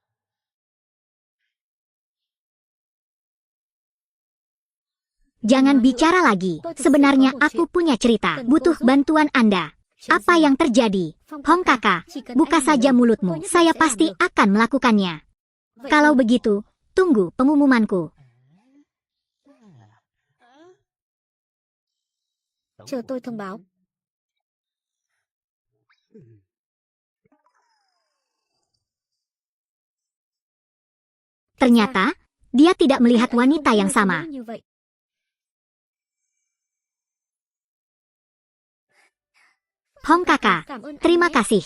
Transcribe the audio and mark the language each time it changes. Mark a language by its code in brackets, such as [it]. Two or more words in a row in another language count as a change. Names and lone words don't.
[id] Jangan bicara lagi. Sebenarnya aku punya cerita. Butuh bantuan Anda. Apa yang terjadi? Hong Kakak, buka saja mulutmu. Saya pasti akan melakukannya. Kalau begitu, tunggu pengumumanku. [vi] Chờ tôi thông báo. [id] Ternyata, dia tidak melihat wanita yang sama. Hong Kakak, terima kasih.